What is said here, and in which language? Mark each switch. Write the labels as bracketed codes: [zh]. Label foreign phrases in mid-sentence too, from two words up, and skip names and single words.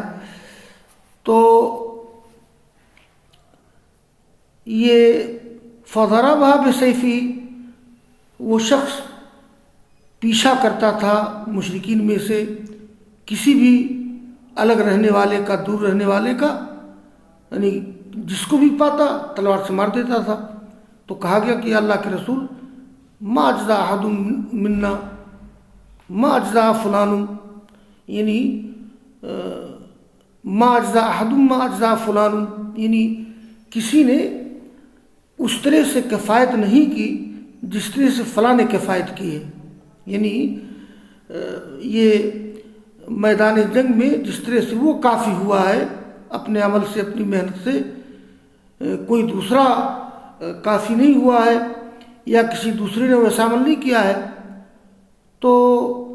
[ur] تو یہ [ar] فضربہ بسیفی، [ur] وہ شخص پیچھا کرتا تھا مشرکین میں سے کسی بھی الگ رہنے والے کا، دور رہنے والے کا، یعنی جس کو بھی پاتا تلوار سے مار دیتا تھا. تو کہا گیا کہ اللہ کے رسول [ar] ما اجزا احد منا ما اجزا فلان، [ur] یعنی [ar] ما اجزا احد ما اجزا فلان، [ur] یعنی کسی نے اس طرح سے کفایت نہیں کی جس طرح سے فلاں نے کفایت کی ہے. یعنی یہ میدان جنگ میں جس طرح سے وہ کافی ہوا ہے اپنے عمل سے، اپنی محنت سے، کوئی دوسرا کافی نہیں ہوا ہے یا کسی دوسرے نے ویسا عمل نہیں کیا ہے.